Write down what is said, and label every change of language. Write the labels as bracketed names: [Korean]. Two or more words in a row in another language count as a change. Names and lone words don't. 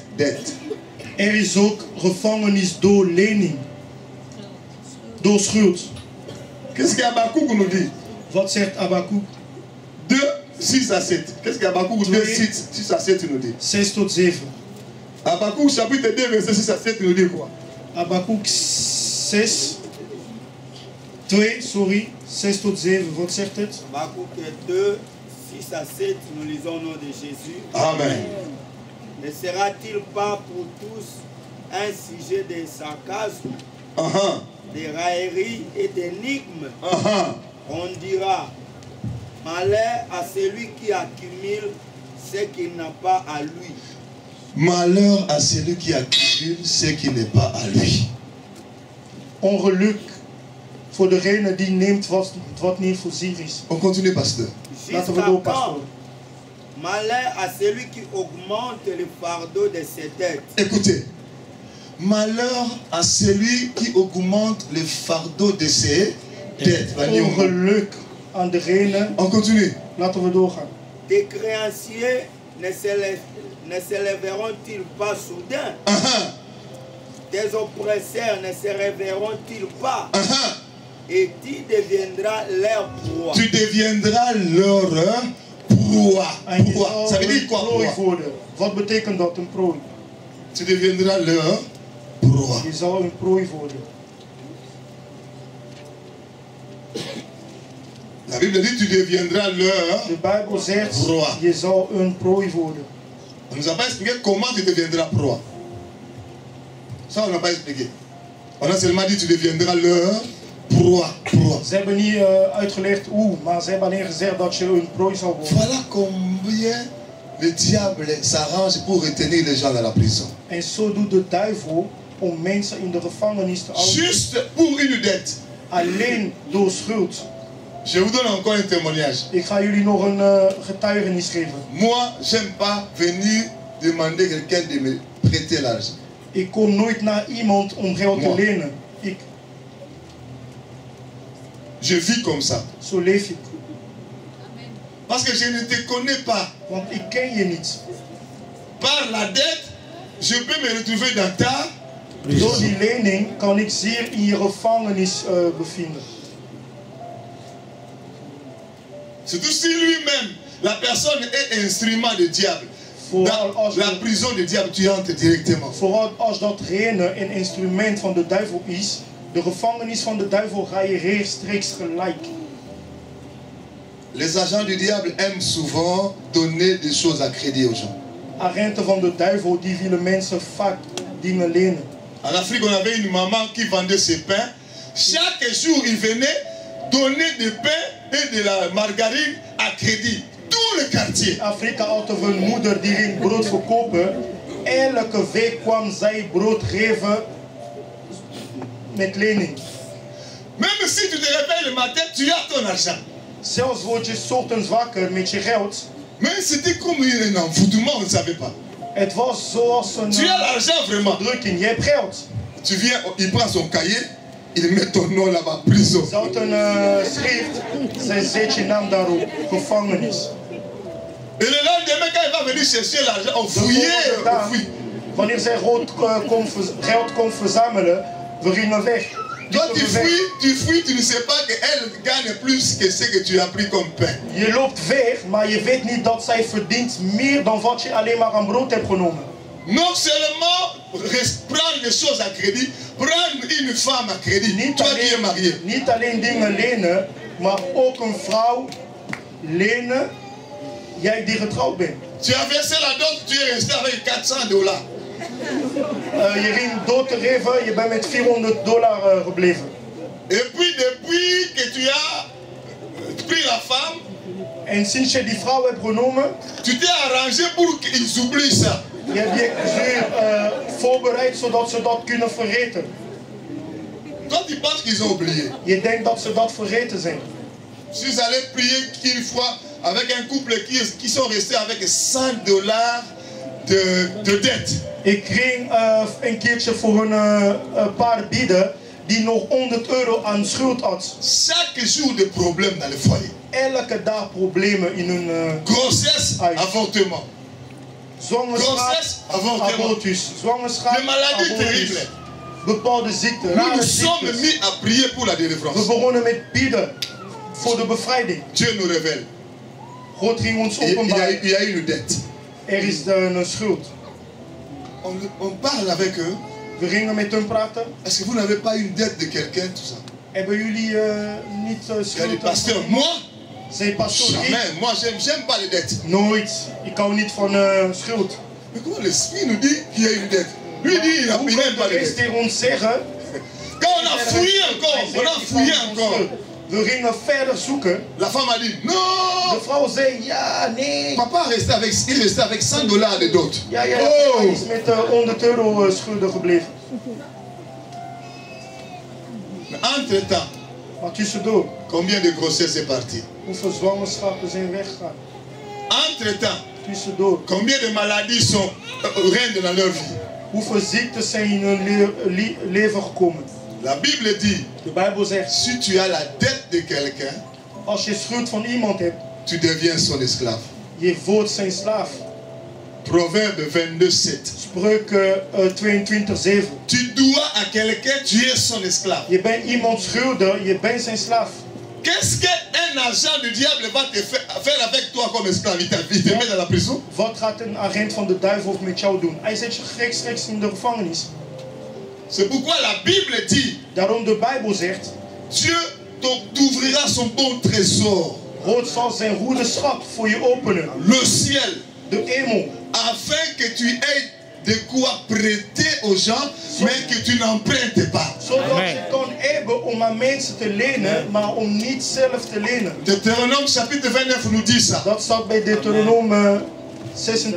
[Dutch] Is ook gevangenis door lening. Door schuld. [French] Qu'est-ce qu'Habakkuk nous dit? [Dutch] Wat zegt Habakkuk? [French] 2, 6 à 7. Qu'est-ce qu'Habakkuk 2, 6 à 7 nous dit? [Dutch] 6 tot 7. [French] Habakkuk chapitre 2, verset 6 à 7 nous dit quoi? [Dutch] Habakkuk 6, 6 tot 7, wat zegt het? [French] Habakkuk 2, 6 à 7, nous lisons au nom de Jésus. Amen. Ne sera-t-il pas pour tous un sujet de sarcasme, de raillerie et d'énigmes? On dira, malheur à celui qui accumule ce qu'il n'a pas à lui. Malheur à celui qui accumule ce qui n'est pas à lui. [Dutch] Ongeluk voor degene die neemt wat niet voorzien is. [French] On continue, pasteur. [Dutch] Laten we door, pastor. [French] Malheur à celui qui augmente le fardeau de ses dettes. Écoutez, malheur à celui qui augmente le fardeau de ses dettes. [Dutch] Ongeluk aan degene. [French] On continue. [Dutch] Laten we doorgaan. [French] Des créanciers ne s'élèveront-ils pas soudain? Des oppresseurs ne se réveilleront-ils pas? Et tu deviendras leur proie. Tu deviendras leur proie. Ça veut dire quoi, proie? [Dutch] Wat betekent dat, een prooi? [French] Tu deviendras leur proie. [Dutch] Je zal een prooi worden. [French] La Bible dit tu deviendras leur [Dutch] De Bijbel zegt [French] proie. [Dutch] je zal een prooi worden. [French] On ne nous a pas expliqué comment tu deviendras proie. Ça on n'a pas expliqué. On a seulement dit tu deviendras leur proie. [Dutch] Ze hebben niet uitgelegd hoe, maar ze hebben alleen gezegd dat je een prooi zal worden. [French] Voilà combien le diable s'arrange pour retenir les gens dans la prison. [Dutch] En zo doet de duivel om mensen in de gevangenis te houden. [French] Juste pour une dette. [Dutch] Alleen door schuld. [French] Je vous donne encore un témoignage. [Dutch] Ik ga jullie nog een getuigenis geven. [French] Moi, j'aime pas venir demander quelqu'un de me prêter l'argent. [Dutch] Ik kom nooit naar iemand om geld te lenen. [French] Je vis comme ça. [Dutch] Zo leef ik. [French] Parce que je ne te connais pas. [Dutch] Want ik ken je niet. [French] Par la dette, je peux me retrouver dans ta [Dutch] Door die lening kan ik zeer in je gevangenis bevinden. [French] Surtout si lui-même, la personne est instrument du diable. Dans la prison du diable, tu entres directement. [Dutch] Vooral als datgene een instrument van de duivel is, de gevangenis van de duivel ga je rechtstreeks gelijk. [French] Les agents du diable aiment souvent donner des choses à crédit aux gens. [Dutch] Agenten van de duivel die willen mensen vaak dingen lenen. [French] En Afrique, on avait une maman qui vendait ses pains. Chaque jour, il venait donner des pains et de la margarine à crédit. Tout le quartier. [Dutch] In Afrika hadden we een moeder die ging brood verkopen. Elke week kwam zij brood geven met lening. [French] Même si tu te réveilles le matin, tu as ton argent. [Dutch] Zelfs word je 's ochtends wakker met je geld. [French] Mais c'était comme un envoûtement, on ne savait pas. [Dutch] Het was zoals een [French] Tu as l'argent vraiment. [Dutch] drukking. Je hebt geld. [French] Tu viens, il prend son cahier, il met ton nom là-bas, prison. [Dutch] Ze had een schrift. Zij zet je naam daarop. Gevangenis. [French] Et le lendemain, quand il va venir chercher l'argent, on fouillait, on fouille. [Dutch] Wanneer zij geld kon verzamelen, we gingen weg. [French] Toi, tu fouilles, tu ne sais pas qu'elle gagne plus que ce que tu as pris comme pain. [Dutch] Je loopt weg, maar je weet niet dat zij verdient meer dan wat je alleen maar aan brood hebt genomen. [French] Non seulement prendre les choses à crédit, prendre une femme à crédit, toi qui es marié. [Dutch] Niet alleen dingen lenen, maar ook een vrouw lenen, jij die getrouwd bent. [French] Tu as versé la dot, tu es resté avec $400. [Dutch] Je ging dood te geven, je bent met $400 gebleven. [French] Et puis depuis que tu as pris la femme, [Dutch] en sinds je die vrouw hebt genomen, [French] tu t'es arrangé pour qu'ils oublient ça. [Dutch] Je hebt je voorbereid zodat ze dat kunnen vergeten. [French] Toi tu penses qu'ils ont oublié. [Dutch] Je denkt dat ze dat vergeten zijn. [French] Je suis allé prier une fois avec un couple qui sont restés avec $100 de dette. [Dutch] Ik ging een keertje voor een paar bieden die nog 100 euro aan schuld had. [French] Chaque jour des problèmes dans le foyer. [Dutch] Elke dag problemen in hun [French] grossesse, [Dutch] huis. [French] avortement. [Dutch] Zwangerschap, [French] Grossesse, avortement. [Dutch] abortus. Zwangerschap, [French] Des maladies [Dutch] abortus. [French] terribles. [Dutch] Bepaalde ziekten, [French] Nous [Dutch] rare [French] nous sommes [Dutch] ziektes. [French] mis à prier pour la [Dutch] We [French] délivrance. [Dutch] begonnen met bidden voor de bevrijding. [French] Dieu nous révèle. [Dutch] God ging ons [French] Et [Dutch] openbaren. [French] il y a une dette. [Dutch] Is een schuld. [French] On parle avec eux. [Dutch] We gingen met hun praten. [French] Est-ce que vous n'avez pas une dette de quelqu'un, tout ça? [Dutch] Hebben jullie niet [French] Il y a [Dutch] schuld? [French] des pasteurs. Moi, [Dutch] Zei pastoor, ik [French] jamais. Moi, j'aime pas les dettes. [Dutch] nooit. Ik hou niet van schuld. [French] Mais comment l'esprit nous dit qu'il y a une dette? Lui dit il [Dutch] Hoe [French] n'aime pas [Dutch] kan de [French] les [Dutch] geest [French] dettes. [Dutch] tegen ons zeggen? [French] Quand on a fouillé encore, on a fouillé encore. [Dutch] We gingen verder zoeken. [French] La femme a dit [Dutch] De [French] non. [Dutch] vrouw zei ja, nee. [French] Papa il restait avec 100 $ de dot. [Dutch] Ja, hij Oh. is met 100 euro schulden gebleven. [French] Entre-temps, [Dutch] Maar tussendoor, [French] combien de grossesses est parti? [Dutch] hoeveel zwangerschappen zijn weggegaan? [French] Entre-temps, [Dutch] Tussendoor, [French] combien de maladies règnent dans leur vie? [Dutch] hoeveel ziektes zijn in hun leven gekomen? [French] La Bible dit, [Dutch] De Bijbel zegt, [French] si tu as la dette de quelqu'un, [Dutch] als je schuld van iemand hebt, [French] tu deviens son esclave. [Dutch] je wordt zijn slaaf. [French] Proverbe 22:7. [Dutch] Spreuken 22:7. [French] Tu dois à quelqu'un, tu es son esclave. [Dutch] Je bent iemand schuldig, je bent zijn slaaf. [French] Qu'est-ce qu'un agent du diable va te faire avec toi comme esclave? Il te met dans la prison? [Dutch] Wat gaat een agent van de duivel met jou doen? Hij zet je rechtstreeks in de gevangenis. [French] C'est pourquoi la Bible dit, [Dutch] Daarom de Bijbel zegt, [French] Dieu t'ouvrira son bon trésor, [Dutch] God zal zijn goede schat voor je openen. [French] le ciel, [Dutch] De hemel. [French] afin que tu aies de quoi prêter aux gens, mais que tu n'empruntes pas. [Dutch] Zodat je kan hebben om aan mensen te lenen, maar om niet zelf te lenen. [French] Deutéronome chapitre 29 nous dit ça. [Dutch] Dat staat bij Deuteronome 26.